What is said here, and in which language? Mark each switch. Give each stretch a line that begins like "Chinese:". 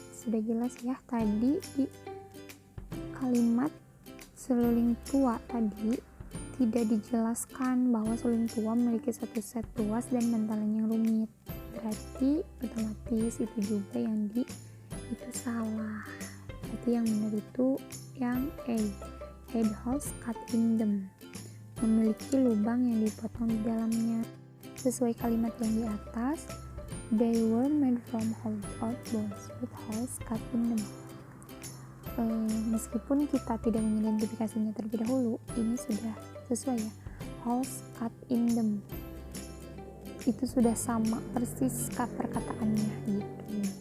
Indonesian: Sudah jelas ya tadi di kalimat seruling tua tadi tidak dijelaskan bahwa seruling tua memiliki satu set tuas dan bantalan yang rumit. Berarti otomatis itu juga yang D itu salah. Berarti yang benar itu yang A,
English: had holes cut in them,
Indonesian: memiliki lubang yang dipotong di dalamnya. Sesuai kalimat yang di atas,
English: they were made from hollowed out bones with holes cut in them.
Indonesian: Meskipun kita tidak mengidentifikasinya terlebih dahulu, ini sudah sesuai ya,
English: holes cut in them
Indonesian: itu sudah sama persis perkataannya gitu.